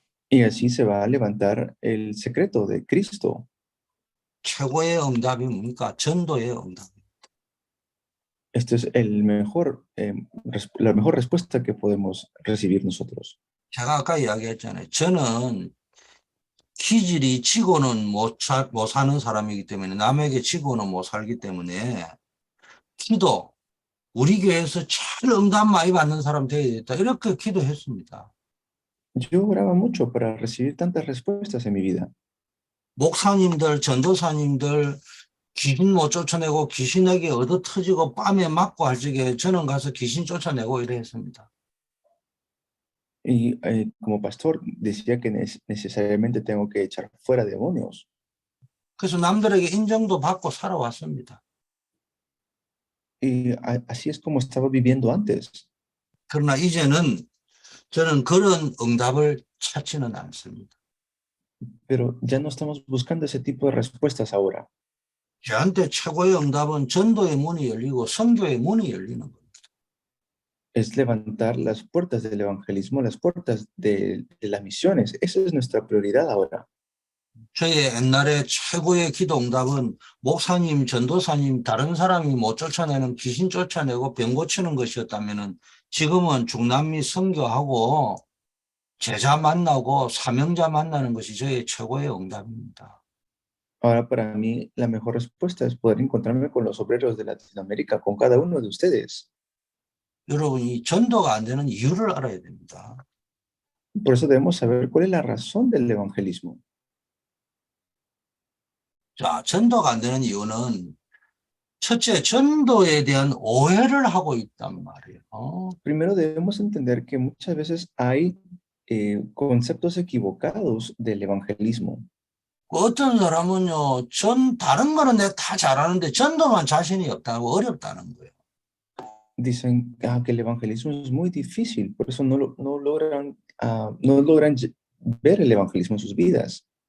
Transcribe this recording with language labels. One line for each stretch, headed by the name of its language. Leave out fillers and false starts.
Spanish: Y así se va a levantar el secreto de Cristo.
Korean: 최고의 응답이 뭡니까? 전도의 응답.
Spanish: Esto es la mejor respuesta que podemos recibir nosotros.
Korean: 제가 아까 이야기했잖아요. 저는 기질이 지고는 못 사는 사람이기 때문에 남에게 지고는 못 살기 때문에 기도, 우리 교회에서 제일 응답 많이 받는 사람 되어야겠다. 이렇게 기도했습니다.
Spanish: Yo oraba mucho para recibir tantas respuestas en mi vida.
Korean: 목사님들, 전도사님들 귀신 못 쫓아내고 귀신에게 얻어 터지고 뺨에 맞고 할 적에 저는 가서 귀신 쫓아내고 이래 했습니다.
Spanish: Y como pastor decía que necesariamente tengo que echar fuera demonios.
Korean: 그래서 남들에게 인정도 받고 살아왔습니다.
Spanish: Y así es como estaba viviendo antes.
Korean: 그러나 이제는 저는 그런 응답을 찾지는 않습니다.
Spanish: Pero ya no estamos buscando ese tipo de respuestas ahora.
Korean: 저한테 최고의 응답은 전도의 문이 열리고 선교의 문이 열리는 겁니다.
Spanish: Es levantar las puertas del evangelismo, las puertas de las misiones. Esa es nuestra prioridad ahora.
Korean: 저의 옛날에 최고의 기도 응답은 목사님, 전도사님, 다른 사람이 못 쫓아내는 귀신 쫓아내고 병 고치는 것이었다면 지금은 중남미 선교하고 제자 만나고 사명자 만나는 것이 저의 최고의 응답입니다.
Spanish: Ahora para mí la mejor respuesta es poder encontrarme con los obreros de Latinoamérica, con cada uno de ustedes.
Korean: 여러분, 이 전도가 안 되는 이유를 알아야 됩니다.
Spanish: Por eso debemos saber cuál es la razón del evangelismo.
Korean: 자, 전도가 안 되는 이유는 첫째, 전도에 대한 오해를 하고 있단 말이에요.
Spanish: Primero debemos entender que muchas veces hay conceptos equivocados del evangelismo.
Korean: 어떤 사람은요, 다른 거는 내가 다 잘하는데 전도만 자신이 없다고 어렵다는 거예요.
Spanish: Dicen que el evangelismo es muy difícil, por eso no logran ver el evangelismo en sus vidas.